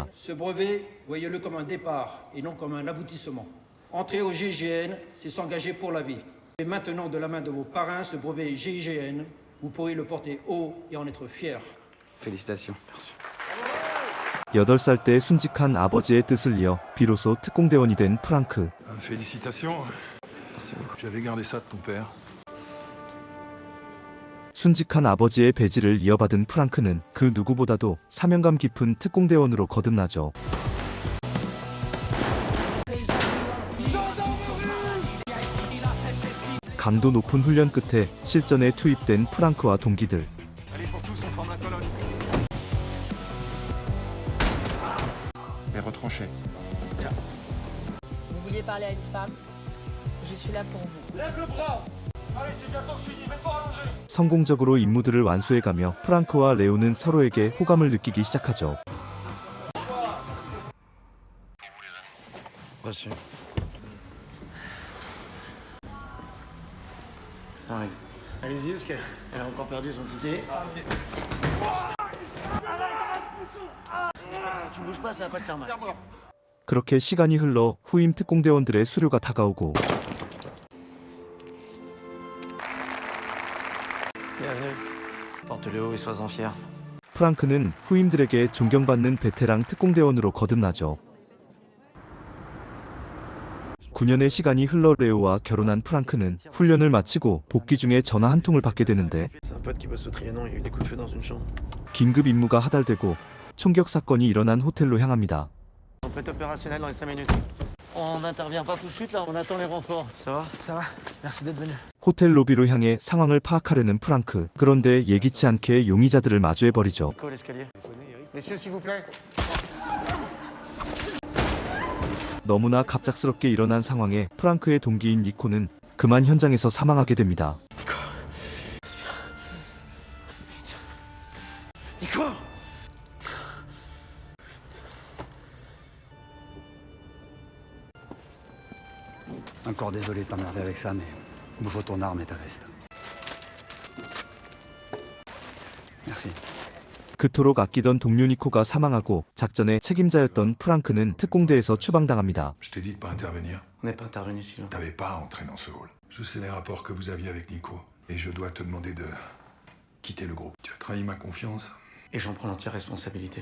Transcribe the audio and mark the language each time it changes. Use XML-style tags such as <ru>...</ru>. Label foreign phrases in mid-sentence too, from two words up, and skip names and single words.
<fr>Ce brevet, voyez-le comme un départ et non comme un aboutissement. Entrer au GIGN, c'est s'engager pour la vie. Et maintenant, de la main de vos parrains, ce brevet GIGN, vous pourrez le porter haut et en être fier. Félicitations. Merci.</fr> <ko>8살 때 순직한 아버지의 뜻을 이어 비로소 특공대원이 된 프랑크.</ko> <fr>Félicitations. Merci beaucoup. J'avais gardé ça de ton père.</fr> <ko>순직한 아버지의 배지를 이어받은 프랑크는 그 누구보다도 사명감 깊은 특공대원으로 거듭나죠. 강도 높은 훈련 끝에 실전에 투입된 프랑크와 동기들.</ko> <fr>Allez, pour tous, on forme la colonne. Les retranchés. Vous vouliez parler à une femme? Je suis là pour vous.</fr> <ko>성공적으로 임무들을 완수해가며 프랑크와 레오는 서로에게 호감을 느끼기 시작하죠.</ko> <fr>Reçu. Ça arrive. Allez-y, parce qu'elle a encore perdu son ticket. Si tu bouges pas, ça va pas te faire mal.</fr> <ko>그렇게 시간이 흘러 후임 특공대원들의 수료가 다가오고</ko> <fr>Bienvenue. Porte-le haut et sois-en fier.</fr> <ko>프랑크는 후임들에게 존경받는 베테랑 특공대원으로 거듭나죠. 9년의 시간이 흘러 레오와 결혼한 프랑크는 훈련을 마치고 복귀 중에 전화 한 통을 받게 되는데</ko> <fr>C'est un pote qui bosse au Trianon, il y a eu des coups de feu dans une chambre.</fr> <ko>긴급 임무가 하달되고 총격 사건이 일어난 hotel로 향합니다.</ko> <fr>On peut être opérationnel dans les 5 minutes. On n'intervient pas tout de suite là, on attend les renforts. Ça va? Ça va. Merci d'être venu.</fr> <ko>호텔 로비로 향해 상황을 파악하려는 프랑크. 그런데 예기치 않게 용의자들을 마주해버리죠.</ko> <fr>Nico, l'escalier. Messieurs, s'il vous plaît.</fr> <ko>너무나 갑작스럽게 일어난 상황에 프랑크의 동기인 니코는 그만 현장에서 사망하게 됩니다.</ko> <fr>Nico! Encore désolé de t'emmerder avec ça, mais il me faut ton arme et ta veste. Merci.</fr> <ko>그토록 아끼던 동료 니코가 사망하고 작전의 책임자였던 프랑크는 특공대에서 추방당합니다.</ko> <fr>Je t'ai dit de pas intervenir. On n'est pas intervenu ici. T'avais pas à entrer dans ce hall. Je sais les rapports que vous aviez avec Nico. Et je dois te demander de quitter le groupe. Tu as trahi ma confiance. Et j'en prends l'entière responsabilité.</fr>